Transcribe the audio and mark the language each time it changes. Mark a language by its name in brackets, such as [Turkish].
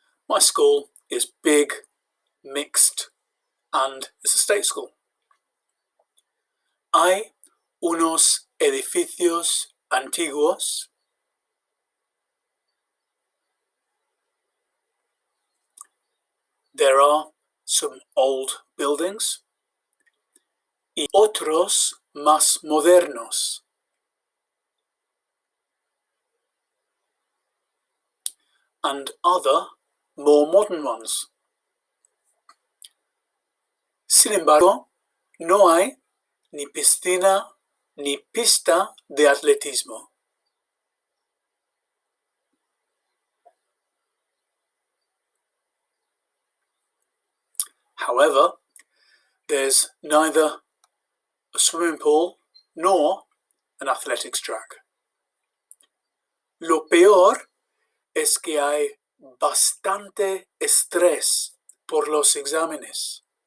[English] My school is big, mixed, and it's a state school. [Spanish] Hay unos edificios antiguos. [English] There are some old buildings. [Spanish] Y otros más modernos. [English] And other more modern ones. [Spanish] Sin embargo, no hay ni piscina ni pista de atletismo. [English] However, there's neither a swimming pool nor an athletics track. [Spanish] Lo peor es que hay bastante estrés por los exámenes.